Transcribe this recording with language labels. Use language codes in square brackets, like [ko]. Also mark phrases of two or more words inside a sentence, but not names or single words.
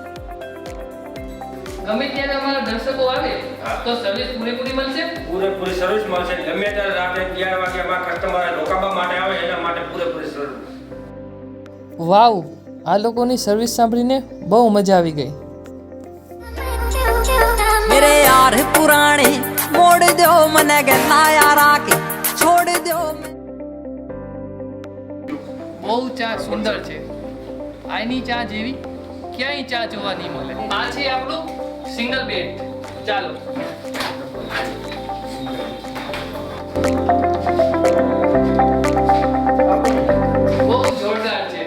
[gu] ગમે ત્યારે અમારા દર્શકો આવે હા. તો સર્વિસ પૂરેપૂરી મળશે? પૂરેપૂરી સર્વિસ મળશે. ગમે ત્યારે રાત્રે 11 વાગે અમારા કસ્ટમર રોકાવા માટે આવે એના માટે પૂરેપૂરી સર્વિસ. વાવ, આ લોકોની સર્વિસ સાંભળીને બહુ મજા આવી ગઈ. [hi] मेरे यार पुराने मोड़ दो मने गला यार आके छोड़ दो. [gu] બહુ ચા સુંદર છે. આની ચા જેવી ક્યાંય ચા જોવા નહીં મળે. આ છે આપણું સિંગલ બેડ. ચાલો. બહુ જોરદાર છે.